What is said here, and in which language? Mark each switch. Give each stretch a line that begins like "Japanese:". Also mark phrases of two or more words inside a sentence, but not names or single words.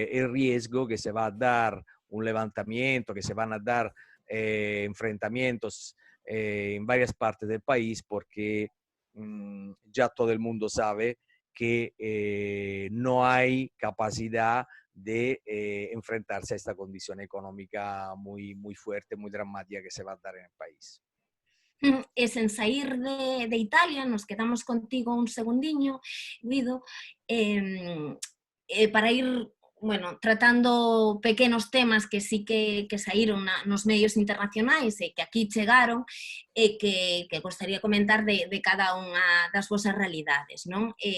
Spanish: el riesgo que se va a dar un levantamiento, que se van a dar enfrentamientos en varias partes del país, porque ya todo el mundo sabe que no hay capacidad de enfrentarse a esta condición económica muy, muy fuerte, muy dramática que se va a dar en el país.
Galician: E sen sair de Italia, nos quedamos contigo un segundiño, Guido, para ir, bueno, tratando pequenos temas que sí que saíron nos medios internacionais e que aquí chegaron e que gostaría comentar de cada unha das vosas realidades, non?